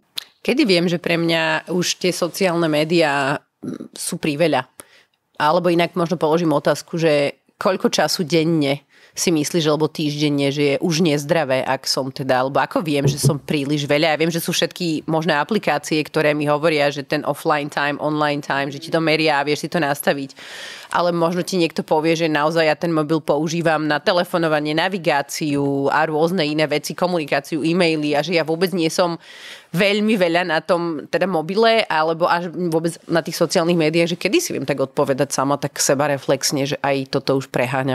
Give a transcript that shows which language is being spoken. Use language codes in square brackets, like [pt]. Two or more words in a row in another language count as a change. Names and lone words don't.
[sk] Kedy viem, že pre mňa už tie sociálne médiá sú priveľa? Alebo inak možno položím otázku, že koľko času denne si myslíš, alebo týždenne, že je už nezdravé, ak som teda, alebo ako viem, že som príliš veľa. Ja viem, že sú všetky možné aplikácie, ktoré mi hovoria, že ten [en] offline time, online time, [sk] že ti to meria a vieš si to nastaviť. Ale možno ti niekto povie, že naozaj ja ten mobil používam na telefonovanie, navigáciu a rôzne iné veci, komunikáciu, e-maily a že ja vôbec nie som veľmi veľa na tom teda mobile alebo až vôbec na tých sociálnych médiách, že kedy si viem tak odpovedať sama tak sebareflexne, že aj toto už preháňam.